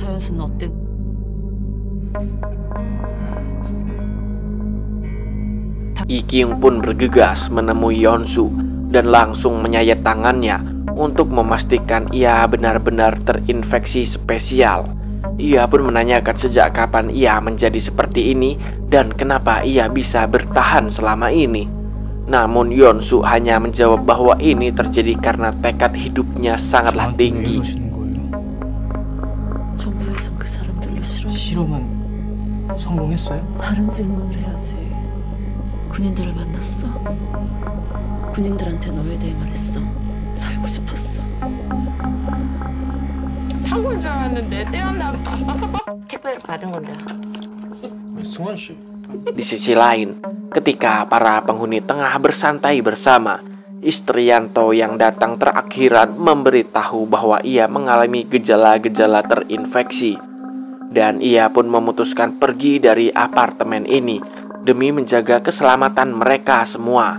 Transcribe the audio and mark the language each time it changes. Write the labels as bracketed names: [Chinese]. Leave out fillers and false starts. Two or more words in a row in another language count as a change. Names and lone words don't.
[Indonesian] Yikyung pun bergegas menemui Yonsu dan langsung menyayat tangannya untuk memastikan ia benar-benar terinfeksi spesial. Ia pun menanyakan sejak kapan ia menjadi seperti ini dan kenapa ia bisa bertahan selama ini. Namun Yonsu hanya menjawab bahwa ini terjadi karena tekad hidupnya sangatlah tinggi. [Korean] 실험은 성공했어요? 다른 질문을 해야지. 군인들을 만났어? 군인들한테 너에 대해 말했어. 살고 싶었어. 타고인 줄 알았는데 떼었나 봐. 택배를 받은 건데. 승환 씨. [Indonesian] Di sisi lain, ketika para penghuni tengah bersantai bersama, istri Yanto yang datang terakhiran memberitahu bahwa ia mengalami gejala-gejala terinfeksi. Dan ia pun memutuskan pergi dari apartemen ini demi menjaga keselamatan mereka semua.